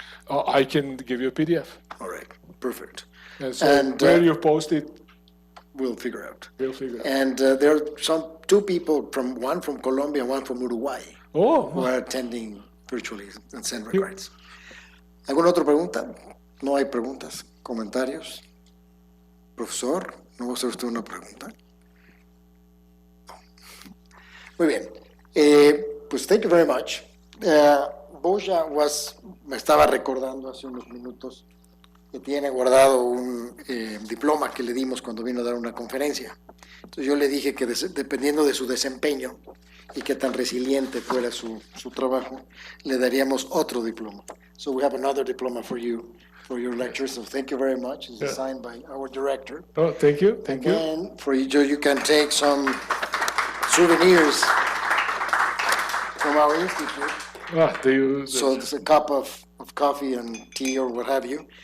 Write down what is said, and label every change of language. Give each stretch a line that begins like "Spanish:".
English: I can give you a PDF. All right, perfect. And so where you post it, we'll figure out. We'll And there are two people, one from Colombia and one from Uruguay, who are attending virtually and send regards.
Spanish: ¿Alguna otra pregunta? No hay preguntas, comentarios. Profesor, ¿no va a hacer usted una pregunta? No. Muy bien. Pues
English: thank you very much.
Spanish: Boža me estaba recordando hace unos minutos que tiene guardado un diploma que le dimos cuando vino a dar una conferencia. Entonces yo le dije que dependiendo de su desempeño y qué tan resiliente fuera su trabajo, le daríamos otro diploma.
English: So we have another diploma for you, for your lecture. So thank you very much. It's signed by our director. Oh, thank you. Thank you. And for you can take some souvenirs from our institute. So there's a cup of coffee and tea or what have you.